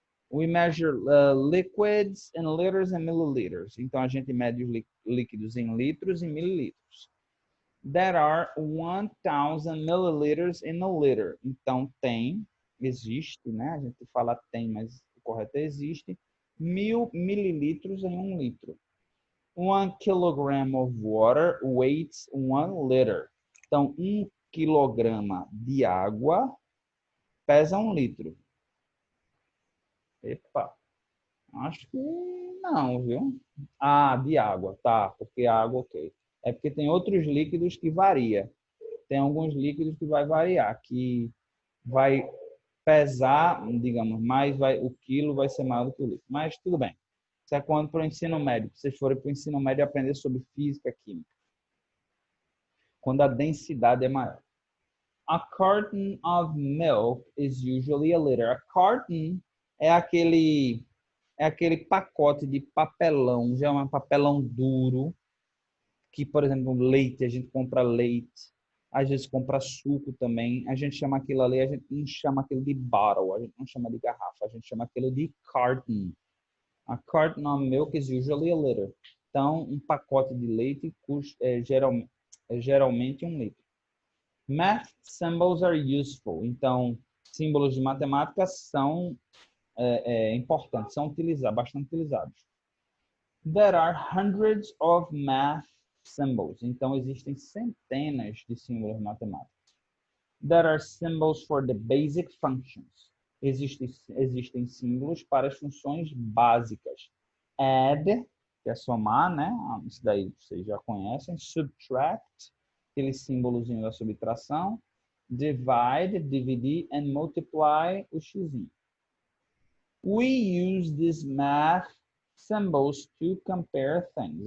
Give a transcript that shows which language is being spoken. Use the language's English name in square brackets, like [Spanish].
[English] We measure liquids in liters and milliliters. [Portuguese] Então, a gente mede os líquidos em litros e mililitros. [English] There are 1,000 milliliters in a liter. [Portuguese] Então, existe, né? A gente fala tem, mas o correto é existe. 1.000 mililitros em 1 litro. [English] 1 kilogram of water weighs 1 liter. [Portuguese] Então, 1 quilograma de água pesa 1 litro. Epa, acho que não, viu? Ah, de água, tá, porque água, ok. É porque tem outros líquidos que varia. Tem alguns líquidos que vai variar, que vai pesar, digamos, mais, o quilo vai ser maior do que o litro. Mas tudo bem. Isso é quando para o ensino médio. Se vocês forem para o ensino médio aprender sobre física, química. Quando a densidade é maior. [English] A carton of milk is usually a liter. [Portuguese] A carton é aquele pacote de papelão, já é um papelão duro, que, por exemplo, leite, a gente compra leite, às vezes compra suco também, a gente chama aquilo ali, a gente não chama aquilo de bottle, a gente não chama de garrafa, a gente chama aquilo de carton. [English] A carton of milk is usually a liter. [Portuguese] Então, um pacote de leite custa geralmente 1 litro. [English] Math symbols are useful. [Portuguese] Então, símbolos de matemática são importantes, são bastante utilizados. [English] There are hundreds of math symbols. [Portuguese] Então, existem centenas de símbolos matemáticos. [English] There are symbols for the basic functions. [Portuguese] Existem símbolos para as funções básicas. Add, que é somar, né? Isso daí vocês já conhecem. Subtract, aquele símbolozinho da subtração. Divide, dividir, [English] and multiply, [Portuguese] o xizinho. [English] We use these math symbols to compare things.